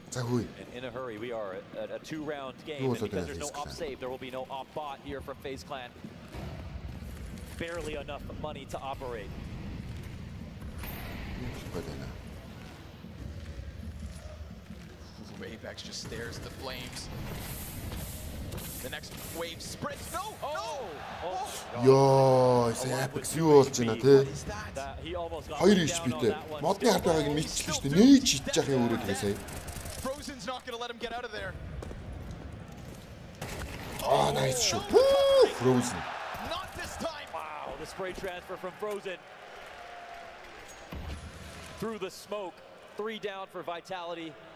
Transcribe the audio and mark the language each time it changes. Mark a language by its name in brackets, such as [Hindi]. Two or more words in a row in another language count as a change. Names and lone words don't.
[English] And in a hurry, we are at a 2-round game. And because there's no op save, there will be no op bot here from FaZe Clan. Barely enough money to operate. Apex just stares at the flames. The next wave spreads. No! [Mongolian] Йоо, Apex юу болж байна те? 2 HP-тэй. Модны хард байгааг нь мэдчихлээ шүү дээ. Нээж идчих яах юм өөрөө тэгээ сая. [English] Frozen's not going to let him get out of there. Nice shot. Frozen. Not this time. Wow, the spray transfer from Frozen. Through the smoke. 3 down for Vitality.